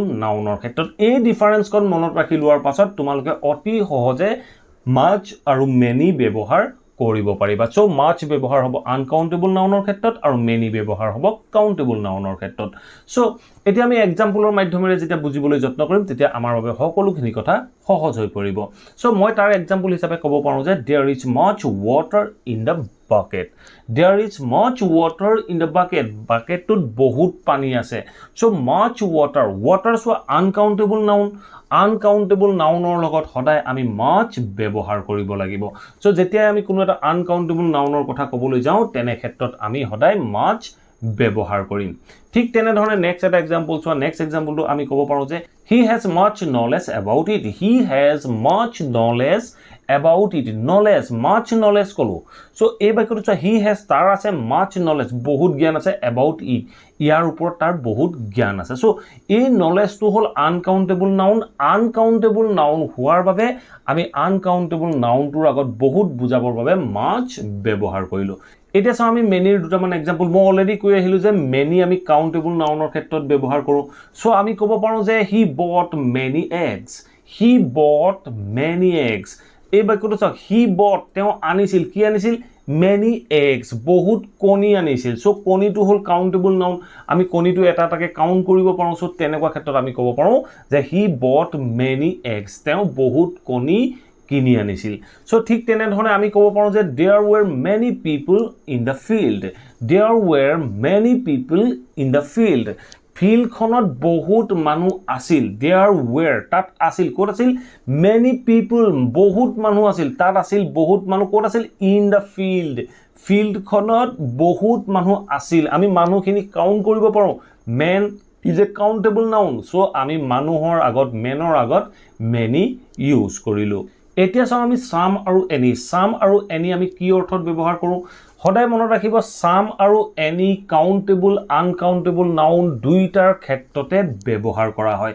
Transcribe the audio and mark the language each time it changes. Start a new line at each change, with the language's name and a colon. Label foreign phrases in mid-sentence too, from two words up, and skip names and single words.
Assamese: নাউনৰ ক্ষেত্ৰত এই ডিফাৰেন্সখন মনত ৰাখি লোৱাৰ পাছত তোমালোকে অতি সহজে মাচ আৰু মেনি ব্যৱহাৰ কৰিব পাৰিবা সো মাচ ব্যৱহাৰ হ'ব
English: uncountable noun
Assamese: ক্ষেত্ৰত আৰু মেনি ব্যৱহাৰ হ'ব
English: countable noun
Assamese: ক্ষেত্ৰত সো এতিয়া আমি এক্সাম্পলৰ মাধ্যমেৰে যেতিয়া বুজিবলৈ যত্ন কৰিম তেতিয়া আমাৰ বাবে সকলোখিনি কথা সহজ হৈ পৰিব সো মই তাৰ এক্সাম্পল হিচাপে ক'ব পাৰো যে
English: there is much water in the bucket there is much water in the bucket
Assamese: bucketটোত বহুত পানী আছে সো
English: much water
Assamese: সো
English: uncountable noun
Assamese: লগত সদায় আমি মাচ ব্যৱহাৰ কৰিব লাগিব সো যেতিয়া আমি কোনো এটা
English: uncountable noun
Assamese: কথা ক'বলৈ যাওঁ তেনে ক্ষেত্ৰত আমি সদায় মাচ ব্যৱহাৰ কৰিম ঠিক তেনে ধৰণে নেক্সট এটা এক্সাম্পল চোৱা নেক্সট এক্সাম্পলটো আমি ক'ব পাৰো যে
English: he has much knowledge about it much knowledge
Assamese: কলো সো এই বাক্যটো চোৱা
English: he has
Assamese: তাৰ আছে
English: much knowledge
Assamese: বহুত জ্ঞান আছে
English: about it
Assamese: ইয়াৰ ওপৰত তাৰ বহুত জ্ঞান আছে সো এই নলেজটো হল
English: uncountable noun
Assamese: হোৱাৰ বাবে আমি
English: uncountable noun
Assamese: আগত বহুত বুজাবৰ বাবে মাচ ব্যৱহাৰ কৰিলো এতিয়া চাও আমি মেনিৰ দুটামান এক্সাম্পল মই অলৰেডি কৈ আহিলো যে মেনি আমি
English: countable noun
Assamese: ক্ষেত্ৰত ব্যৱহাৰ কৰো সো আমি ক'ব পাৰো যে
English: he bought many eggs
Assamese: এই বাক্যটো চাওক
English: he bought
Assamese: তেওঁ আনিছিল কি আনিছিল
English: many eggs
Assamese: বহুত কণী আনিছিল সো কণীটো হল
English: countable noun
Assamese: আমি কণীটো এটা এটাকে কাউন্ট কৰিব পাৰো সো তেনেকুৱা ক্ষেত্ৰত আমি ক'ব পাৰো যে
English: he bought many eggs
Assamese: তেওঁ বহুত কণী কিনি আনিছিল সো ঠিক তেনে ধৰণে আমি ক'ব পাৰো যে
English: there were many people in the field
Assamese: ফিল্ডখনত বহুত মানুহ আছিল
English: there were
Assamese: তাত আছিল ক'ত আছিল
English: many people
Assamese: বহুত মানুহ আছিল তাত আছিল বহুত মানুহ ক'ত আছিল
English: in the
Assamese: ফিল্ডখনত বহুত মানুহ আছিল আমি মানুহখিনি কাউন্ট কৰিব পাৰো
English: man is a countable noun so
Assamese: আমি মানুহৰ আগত মেনৰ আগত
English: many use
Assamese: কৰিলো এতিয়া চাও আমি সাম আৰু এনি আমি কি অৰ্থত ব্যৱহাৰ কৰো সদায় মনত ৰাখিব সাম আৰু এনি
English: countable uncountable noun
Assamese: দুইটাৰ ক্ষেত্ৰতে ব্যৱহাৰ কৰা হয়